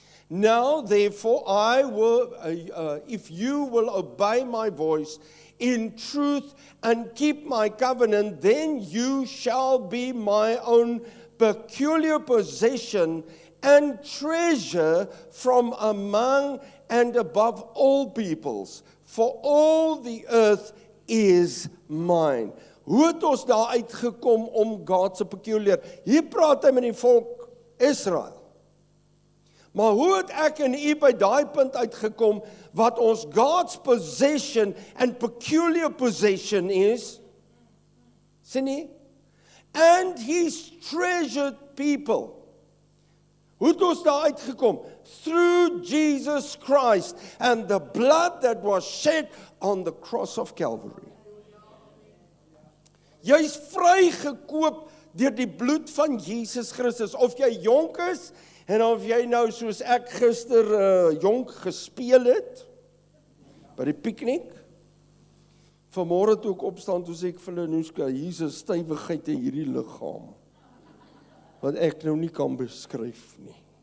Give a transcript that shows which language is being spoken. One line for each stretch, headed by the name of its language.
English: Now, therefore, I will, if you will obey my voice in truth and keep my covenant, then you shall be my own peculiar possession and treasure from among and above all peoples, for all the earth is mine.
Afrikaans: Hoe het ons daar uitgekom om God se peculiar? Hier praat hy met die volk Israel. Maar hoe het ek en u by daai punt uitgekom wat ons
English: God's possession and peculiar possession
Afrikaans: is? Sien nie?
English: And his treasured people.
Afrikaans: Hoe het ons daar uitgekom?
English: Through Jesus Christ and the blood that was shed on the cross of Calvary.
Afrikaans: Jy's vrygekoop deur die bloed van Jesus Christus. Of jy jonk is, en of jy nou soos ek gister jonk gespeel het, by die piknik, vanmôre toe ek opstaan, toe sê ek vir Lenuska, hier's 'n stywigheid in hierdie liggaam, wat ek nou nie kan beskryf nie.